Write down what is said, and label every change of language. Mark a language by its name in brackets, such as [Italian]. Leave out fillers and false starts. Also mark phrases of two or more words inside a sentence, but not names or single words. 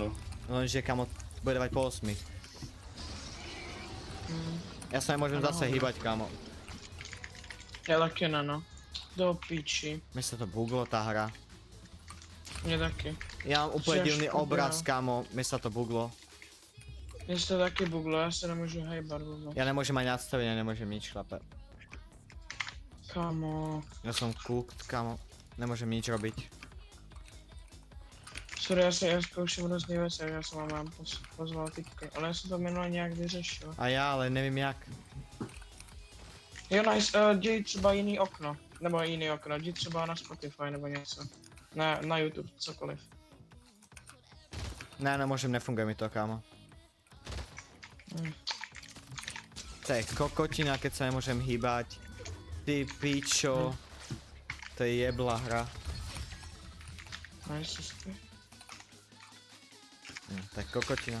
[Slovak] Lenže kamo, bude dávať po 8. Ja sa nemôžem [Czech] Ano. [Slovak] zase hýbať, kamo. [Czech] Já taky ne, no. Do piči. [Slovak] Mne sa to buglo tá hra. [Czech] Mě taky. [Slovak] Ja mám úplne Že divný škoda. obraz, kamo, mne sa to buglo. [Czech] Mně se to taky buglo, já se nemůžu hejbat vůbec. [Slovak] Ja nemôžem ani nastavenie, nemôžem nič, chlape. Kámo. Ja som cooked, kamo. Nemôžem nič robiť. [Czech] Sorry, já zkouším různý věci, já jsem vám pozval typky, ale já jsem to minule nějak vyřešil. [Slovak] A ja, ale neviem jak. [Czech] Jo, nice, děj třeba jiný okno, nebo jiný okno, jdi třeba na Spotify nebo něco. Na YouTube, cokoliv. [Slovak] Ne, nemôžem, nefunguje mi to, kámo. Hm. To je kokotina, keď sa nemôžem hýbať. Ty pičo. To je jebla hra. Nice, super. To je kokotina.